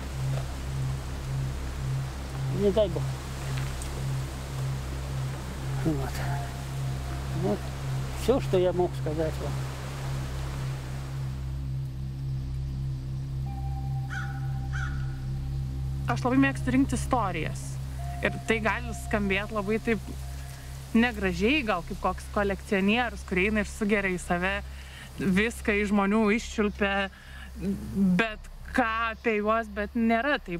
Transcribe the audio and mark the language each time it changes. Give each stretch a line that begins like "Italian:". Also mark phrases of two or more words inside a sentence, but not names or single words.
Russian: Не дай бог. Вот. Вот все, что я мог сказать вам.
Lithuanian: Aš labai mėgstu rinkti istorijas. Ir tai gali skambėti labai taip negražiai, gal kaip koks kolekcionierius, kurie eina ir sugeria į save viską iš žmonių iščiulpia, bet ką apie juos, bet nėra taip.